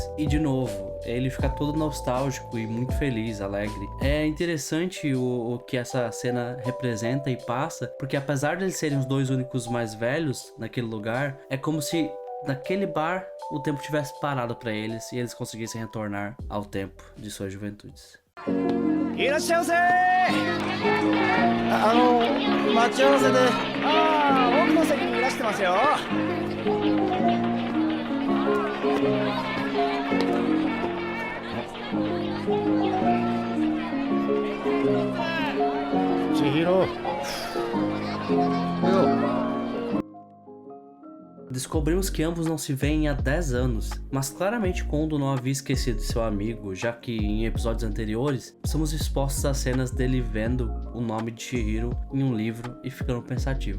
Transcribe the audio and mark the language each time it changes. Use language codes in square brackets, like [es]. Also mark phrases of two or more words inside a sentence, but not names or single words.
[pt] E de novo, ele fica todo nostálgico e muito feliz, alegre. É interessante o que essa cena representa e passa, porque apesar de eles serem os dois únicos mais velhos naquele lugar, é como se naquele bar o tempo tivesse parado para eles e eles conseguissem retornar ao tempo de suas juventudes. [ja] いらっしゃいませ待ち合わせで奥の席にいらしてますよ千尋 [pt] Descobrimos que ambos não se veem há 10 anos, mas claramente Kondo não havia esquecido de seu amigo, já que em episódios anteriores somos expostos a cenas dele vendo o nome de Chihiro em um livro e ficando pensativo.